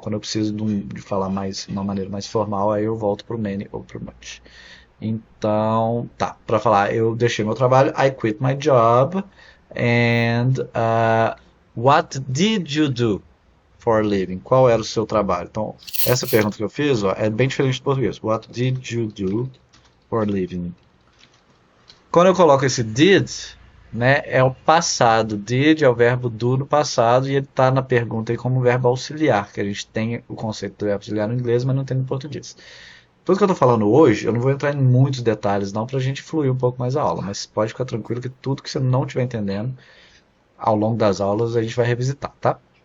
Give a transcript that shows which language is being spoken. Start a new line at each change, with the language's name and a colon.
Portuguese: Quando eu preciso de falar mais uma maneira mais formal, aí eu volto pro many ou pro much. Então, tá, para falar, eu deixei meu trabalho,
English: I quit my job, and what did you do for a living?
Portuguese: Qual era o seu trabalho? Então, essa pergunta que eu fiz, ó, é bem diferente do português.
English: What did you do for a living?
Portuguese: Quando eu coloco esse did, né, é o passado. Did é o verbo do no passado e ele está na pergunta aí como verbo auxiliar, que a gente tem o conceito do verbo auxiliar no inglês, mas não tem no português. Tudo que eu estou falando hoje, eu não vou entrar em muitos detalhes não, para a gente fluir um pouco mais a aula, mas pode ficar tranquilo que tudo que você não estiver entendendo, ao longo das aulas a gente vai revisitar, tá?